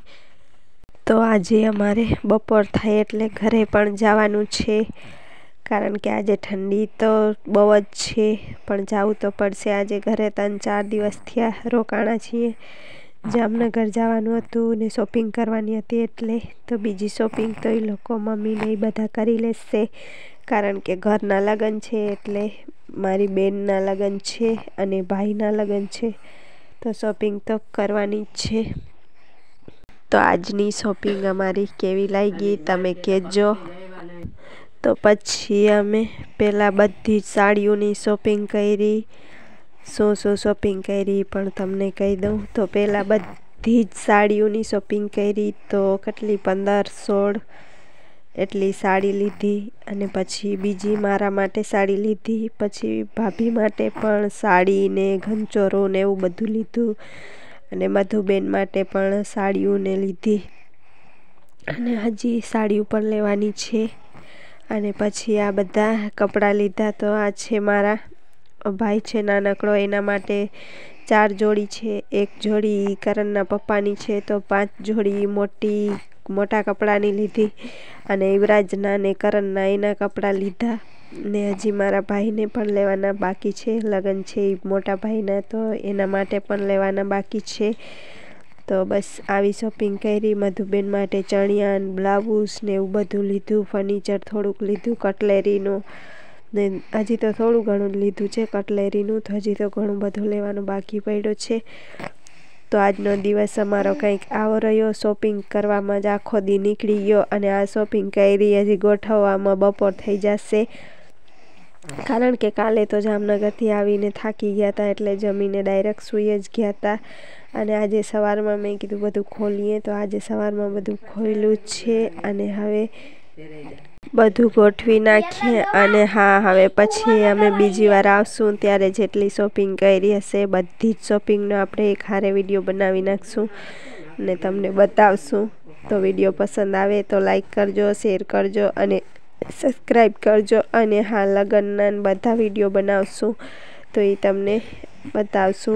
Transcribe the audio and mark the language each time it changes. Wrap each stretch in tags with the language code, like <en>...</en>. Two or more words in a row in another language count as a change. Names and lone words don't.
<gu>તો આજે અમારે બપોર થાય એટલે ઘરે પણ જવાનું છે કારણ કે આજે ઠંડી તો બહુ જ છે પણ જાવું તો પડશે। આજે ઘરે 3-4 દિવસ થયા રોકાણા છીએ। જામનગર જવાનું હતું ને શોપિંગ કરવાની હતી એટલે તો બીજી શોપિંગ તો એ લોકો મમ્મી ને બધા કરી લેશે કારણ કે ઘરના લગન છે એટલે મારી બેનના લગન છે અને ભાઈના લગન છે। તો શોપિંગ તો કરવાની જ છે। તો આજની શોપિંગ અમારી કેવી લાગી તમે કહેજો। તો પછી અમે પહેલા બધી સાડીઓની શોપિંગ કરી। શું શું શોપિંગ કરી પણ તમને કહી દઉં। તો પહેલા બધી જ સાડીઓની શોપિંગ કરી। તો કેટલી 15-16 એટલી સાડી લીધી અને પછી બીજી મારા માટે સાડી લીધી। પછી ભાભી માટે પણ સાડી ને ઘંચોરો ને એવું બધું લીધું અને મધુબેન માટે પણ સાડીઓ ને લીધી અને હજી સાડીઓ પણ લેવાની છે। અને પછી આ બધા કપડા લીધા। તો આ છે મારા ભાઈ છે નાનકડો એના માટે 4 જોડી છે। 1 જોડી કરનના પપ્પાની છે। તો 5 જોડી મોટા કપડાની લીધી અને યુવરાજના ને કરનના એના કપડા લીધા ને હજી મારા ભાઈ ને પણ લેવાના બાકી છે। લગન છે મોટા ભાઈના તો એના માટે પણ લેવાના બાકી છે। તો બસ આવી શોપિંગ કરી। મધુબેન માટે ચણિયા બ્લાઉઝ ને એવું બધું લીધું। ફર્નિચર થોડુંક લીધું કટલેરીનું ને હજી તો થોડું ઘણું લીધું છે કટલેરીનું। તો હજી તો ઘણું બધું લેવાનું બાકી પડ્યો છે। તો આજનો દિવસ અમારો કંઈક આવો રહ્યો। શોપિંગ કરવામાં જ આખો દી નીકળી ગયો અને આ શોપિંગ કરી હજી ગોઠવવામાં બપોર થઈ જશે કારણ કે કાલે તો જામનગરથી આવીને થાકી ગયા થા એટલે જમીને ડાયરેક્ટ સૂઈ જ ગયા થા। અને આજે સવારમાં મેં કીધું બધું ખોલીએ। તો આજે સવારમાં બધું ખોલ્યું છે અને હવે બધું ગોઠવી નાખીએ અને હા હવે પછી અમે બીજી વાર આવશું ત્યારે જેટલી શોપિંગ કરી હશે બધી જ શોપિંગનો આપણે એક હારે વિડીયો બનાવી નાખશું અને તમને બતાવશું। તો વિડીયો પસંદ આવે તો લાઈક કરજો, શેર કરજો અને સબસ્ક્રાઈબ કરજો અને હા લગ્નના બધા વિડીયો બનાવશું તો એ તમને બતાવશું।</gu>